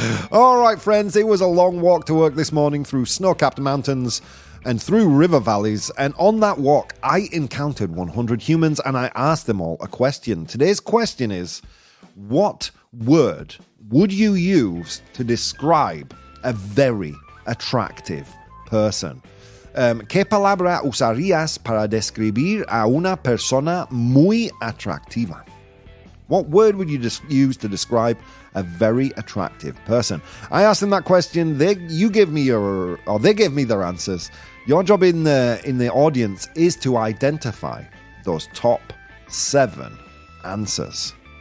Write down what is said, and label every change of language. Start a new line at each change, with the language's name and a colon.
English: All right, friends, it was a long walk to work this morning through snow-capped mountains and through river valleys. And on that walk, I encountered 100 humans and I asked them all a question. Today's question is, what word would you use to describe a very attractive person?
Spanish: ¿Qué palabra usarías para describir a una persona muy atractiva?
English: What word would you use to describe a very attractive person? I asked them that question. They gave me their answers. Your job in the audience is to identify those top 7 answers.